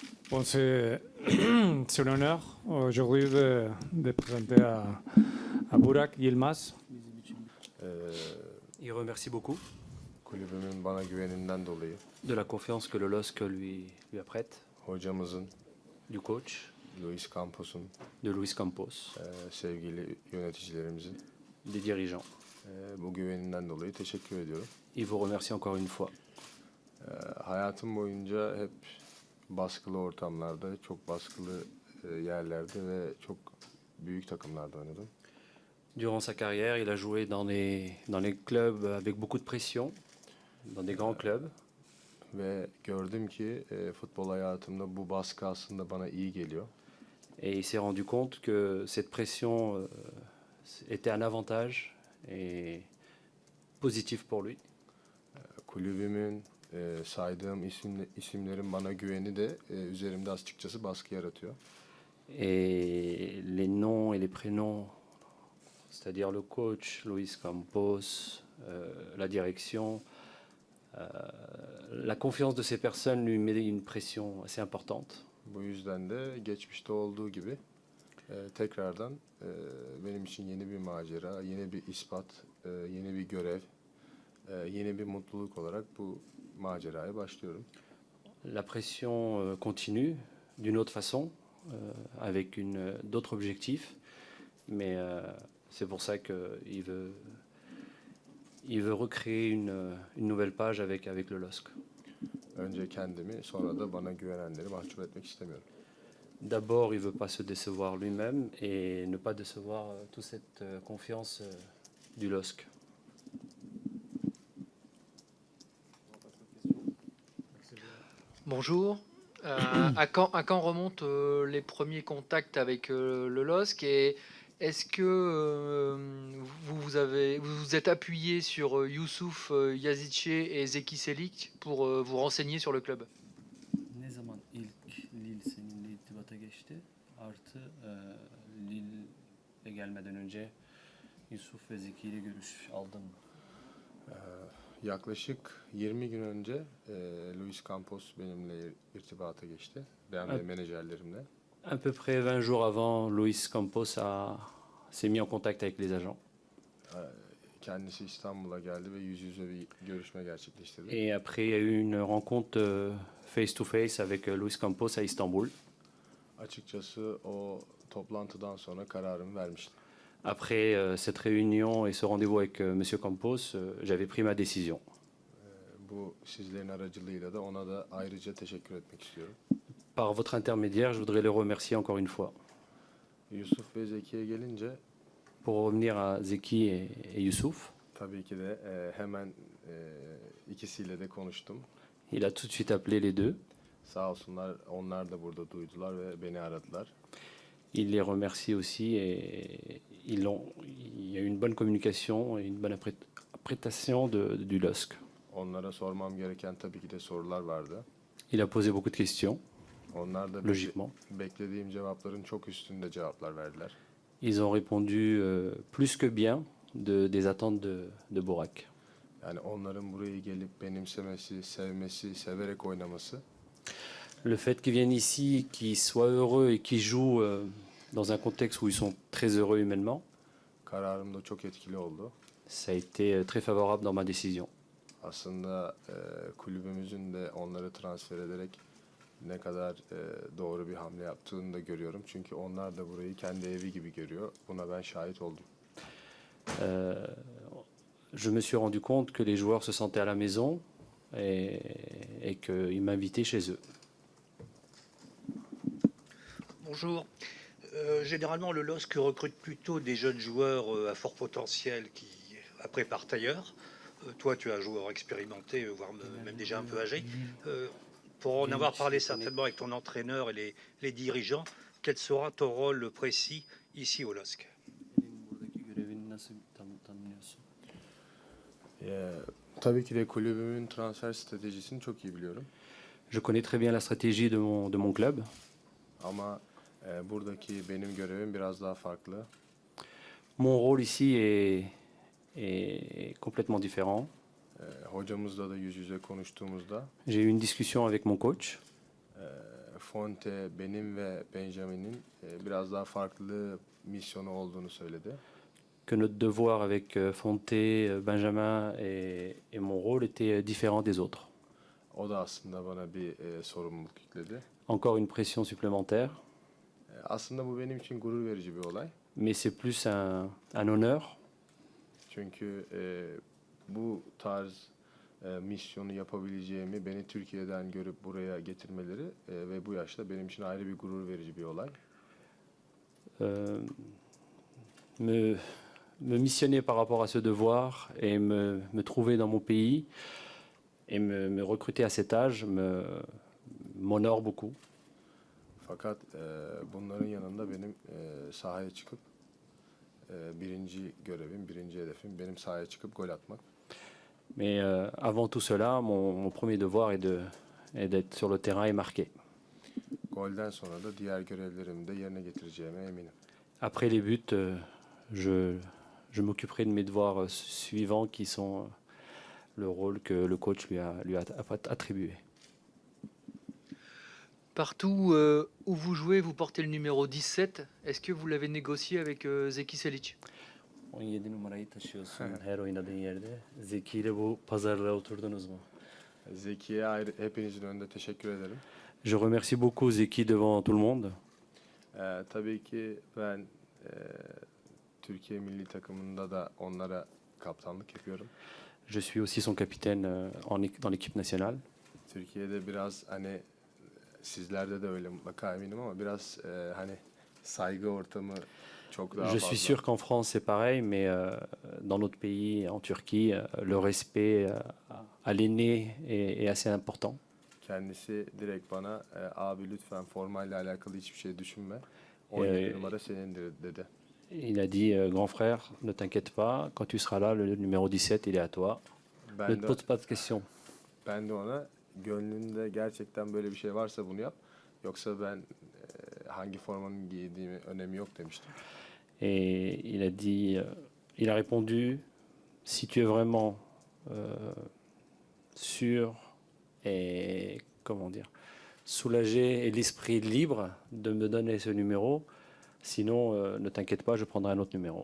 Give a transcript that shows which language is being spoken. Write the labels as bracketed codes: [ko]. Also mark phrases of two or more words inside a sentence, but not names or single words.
[fr] Bon, c'est un honneur aujourd'hui de présenter à Burak Yilmaz. Il remercie beaucoup [tr] Kulübümün bana güveninden dolayı, [fr] de la confiance que le LOSC lui apprête, [tr] hocamızın, [fr] du coach, [tr] Luis Campos'un, [fr] de Luis Campos, [tr] sevgili yöneticilerimizin [fr] des dirigeants. [tr] bu güveninden dolayı teşekkür ediyorum. [fr] Il vous remercie encore une fois. [tr] Hayatım boyunca hep baskılı ortamlarda, çok baskılı yerlerde ve çok büyük takımlarda oynadım. [fr] Durant sa carrière, il a joué dans les clubs avec beaucoup de pression, dans des grands clubs. [tr] Ve gördüm ki futbol hayatımda bu baskı aslında bana iyi geliyor. [fr] Et il s'est rendu compte que cette pression était un avantage et positif pour lui. [tr] Kulübümün saydığım isimlerin bana güveni de üzerimde açıkçası baskı yaratıyor. [fr] Et les noms et les prénoms, c'est-à-dire le coach, Luis Campos, la direction, la confiance de ces personnes lui met une pression assez importante. [tr] Bu yüzden de geçmişte olduğu gibi tekrardan benim için yeni bir macera, yeni bir ispat, yeni bir görev, yeni bir mutluluk olarak bu maceraya başlıyorum. [fr] La pression continue d'une autre façon, avec d'autres objectifs, mais c'est pour ça qu'il veut recréer une nouvelle page avec le LOSC. [tr] Önce kendimi, sonra da bana güvenenleri mahcup etmek istemiyorum. [fr] D'abord, il ne veut pas se décevoir lui-même et ne pas décevoir toute cette confiance du LOSC. Bonjour. À quand remontent les premiers contacts avec le LOSC et est-ce que vous vous êtes appuyé sur Youssouf Yazidche et Zeki Çelik pour vous renseigner sur le club? [tr] Ne zaman ilk Lille seninle irtibata geçti? Artı Lille'e gelmeden önce Yusuf ve Zeki ile görüş aldın mı? Yaklaşık 20 gün önce Luis Campos benimle irtibata geçti. Ben ve menajerlerimle. [fr] À peu près 20 jours avant, Luis Campos s'est mis en contact avec les agents. [tr] Kendisi İstanbul'a geldi ve yüz yüze bir görüşme gerçekleştirdi. [fr] Et après, il y a eu une rencontre [en] face to face [fr] avec Luis Campos à Istanbul. [tr] Açıkçası o toplantıdan sonra kararımı vermiştim. [fr] Après cette réunion et ce rendez-vous avec Monsieur Campos, j'avais pris ma décision. [tr] Bu sizlerin aracılığıyla da ona da ayrıca teşekkür etmek istiyorum. [fr] Par votre intermédiaire, je voudrais les remercier encore une fois. [tr] Yusuf ve Zeki'ye gelince [fr] Pour revenir à Zeki et Youssouf, [tr] tabii ki de hemen ikisiyle de konuştum. [fr] il a tout de suite appelé les deux. [tr] Sağ olsunlar, onlar da burada duydular ve beni aradılar. [fr] Il les remercie aussi et il y a eu une bonne communication et une bonne appréciation du LOSC. [tr] Onlara sormam gereken tabii ki de sorular vardı. [fr] Il a posé beaucoup de questions, [tr] Onlar da [fr] logiquement. [tr] beklediğim cevapların çok üstünde cevaplar verdiler. [fr] Ils ont répondu plus que bien des attentes de Burak. [tr] Yani onların buraya gelip benimsemesi, sevmesi, severek oynaması [fr] Le fait qu'ils viennent ici, qu'ils soient heureux et qu'ils jouent dans un contexte où ils sont très heureux humainement, [tr] kararımda çok etkili oldu. [fr] ça a été très favorable dans ma décision. [tr] Aslında kulübümüzün de onları transfer ederek ne kadar doğru bir hamle yaptığını da görüyorum. Çünkü onlar da burayı kendi evi gibi görüyor. Buna ben şahit oldum. [fr] Je me suis rendu compte que les joueurs se sentaient à la maison et qu'ils m'invitaient chez eux. Bonjour. Généralement, le LOSC recrute plutôt des jeunes joueurs à fort potentiel qui, après, partent ailleurs. Toi, tu es un joueur expérimenté, voire même déjà un peu âgé. Pour en avoir parlé certainement avec ton entraîneur et les dirigeants, quel sera ton rôle précis ici au LOSC? [tr] Senin buradaki görevini nasıl tanımlıyorsun? Tabii ki de kulübümün transfer stratejisini çok iyi biliyorum. [fr] Je connais très bien la stratégie de mon club. [tr] Ama buradaki benim görevim biraz daha farklı. [fr] Mon rôle ici est complètement différent. [tr] Hocamızla da yüz yüze konuştuğumuzda [fr] J'ai eu une discussion avec mon coach. [tr] Fonte, benim ve Benjamin'in biraz daha farklı misyonu olduğunu söyledi. [fr] Que notre devoir avec Fonté, Benjamin et mon rôle était différent des autres. [tr] O da aslında bana bir sorumluluk yükledi. [fr] Encore une pression supplémentaire, [tr] Aslında bu benim için gurur verici bir olay. [fr] mais c'est plus un honneur. [tr] Çünkü bu tarz misyonu yapabileceğimi beni Türkiye'den görüp buraya getirmeleri ve bu yaşta benim için ayrı bir gurur verici bir olay. [fr] Me missionner par rapport à ce devoir et me trouver dans mon pays et me recruter à cet âge m'honore beaucoup. [tr] Fakat bunların yanında benim sahaya çıkıp birinci görevim, birinci hedefim benim sahaya çıkıp gol atmak. [fr] Mais avant tout cela, mon premier devoir est d'être sur le terrain et marquer. [tr] Golden sonra da diğer görevlerimi de yerine getireceğime eminim. [fr] Après les buts, je m'occuperai de mes devoirs suivants qui sont le rôle que le coach lui a attribué. Partout où vous jouez, vous portez le numéro 17. Est-ce que vous l'avez négocié avec Zeki Selic? [tr] 17 numarayı taşıyorsun her oynadığın yerde. Zeki ile bu pazarlığa oturdunuz mu? Zeki'ye ayrı, hepinizin önünde teşekkür ederim. [fr] Je remercie beaucoup Zeki devant tout le monde. [tr] Tabii ki ben Türkiye milli takımında da onlara kaptanlık yapıyorum. [fr] Je suis aussi son capitaine dans l'équipe nationale. [tr] Türkiye'de biraz hani sizlerde de öyle mutlaka eminim ama biraz hani saygı ortamı çok daha [fr] Je [tr] fazla. [fr] suis sûr qu'en France c'est pareil, mais dans notre pays, en Turquie, le respect à l'aîné est assez important. [tr] Kendisi direkt bana abi lütfen formayla alakalı hiçbir şey düşünme. 17 numara senindir dedi. [fr] Il a dit, grand frère, ne t'inquiète pas, quand tu seras là, le numéro 17, il est à toi. Ne [tr] Ben [fr] te [tr] de, [fr] pose pas de questions. [tr] ben de ona gönlünde gerçekten böyle bir şey varsa bunu yap. Yoksa ben hangi formanın giydiğimi önemi yok demiştim. [fr] Et il a dit, il a répondu, si tu es vraiment sûr et, comment dire, soulagé et l'esprit libre de me donner ce numéro, sinon ne t'inquiète pas, je prendrai un autre numéro.